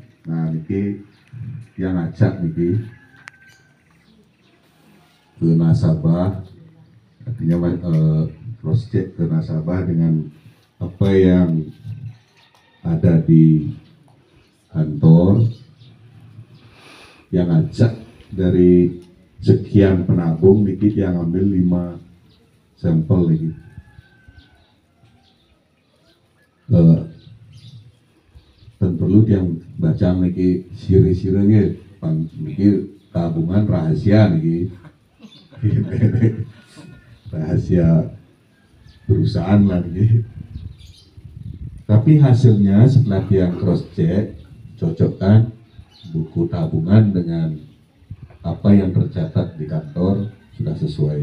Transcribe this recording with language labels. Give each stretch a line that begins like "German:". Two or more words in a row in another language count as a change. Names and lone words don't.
Indonesian: Nah niki yang ngajak niki ke nasabah, artinya
English: cross check
Indonesian: ke nasabah dengan apa yang ada di kantor, yang ngajak dari sekian penabung niki yang ambil 5 sampel lagi. Dan perlu yang baca niki siri-sirnya niki tabungan rahasia niki. Rahasia perusahaan lah niki. Tapi hasilnya setelah dia
English: cross check,
Indonesian: cocokkan buku tabungan dengan apa yang tercatat di kantor sudah sesuai.